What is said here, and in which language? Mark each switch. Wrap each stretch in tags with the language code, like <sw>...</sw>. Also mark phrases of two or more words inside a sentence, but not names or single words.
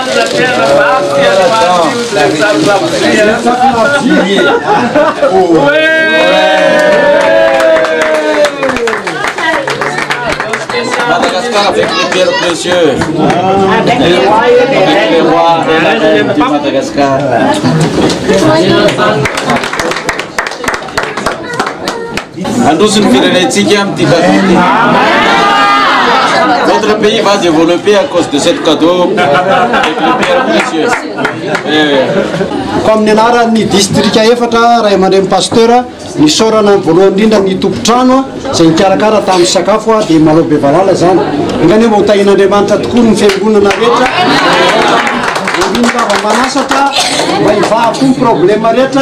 <fr>Madagascar avec les pierres précieuses. Avec les rois et la reine du Madagascar.</fr> <mg>Androzy ny firenentsika amin'ity cadeau.</mg> <fr>Notre pays va développer à cause de cette cadeau avec les pierres précieuses.</fr> <mg>Ko amin'ny anaran'ny distrika efatra ray aman-dreny Pasteur nisorana voalohany indrindra ny tompotrano izay nikarakara tamin'ny sakafo dia Malaho Bevalala zany. Ngany mba hotahin'Andriamanitra tokoa ny fiangonana rehetra. Indrindra manasatra mba hivahako ny problema rehetra.</mg>